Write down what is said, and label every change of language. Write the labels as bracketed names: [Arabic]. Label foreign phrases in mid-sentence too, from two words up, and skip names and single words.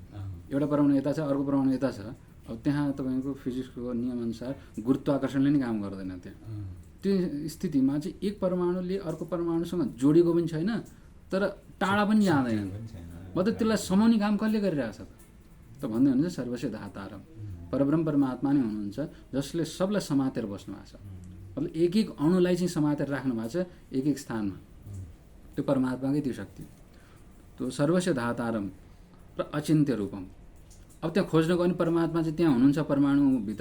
[Nepali] एउटा परमाणु यता छ, अर्को परमाणु यता छ, अब त्यहाँ तपाईँको फिजिक्सको नियमअनुसार गुरुत्वाकर्षणले नै काम गर्दैन त्यहाँ। त्यो स्थितिमा चाहिँ एक परमाणुले अर्को परमाणुसँग जोडिएको पनि छैन, तर टाढा पनि जाँदैन, मतलब त्यसलाई समाउने काम कसले गरिरहेको छ त भन्दै हुन्छ। [Sanskrit] सर्वस्य धातारम, [Nepali] परब्रह्म परमात्मा नै हुनुहुन्छ, जसले सबलाई समातेर बस्नु भएको छ। मतलब एक एक अणुलाई चाहिँ समातेर राख्नु भएको छ एक एक स्थानमा। त्यो परमात्माकै त्यो शक्ति, त्यो [Sanskrit] सर्वस्य धातारम [Nepali] र [Sanskrit] अचिन्त्य रूपम। [Nepali] अब त्यहाँ खोज्नको पनि परमात्मा चाहिँ त्यहाँ हुनुहुन्छ परमाणुभित्र।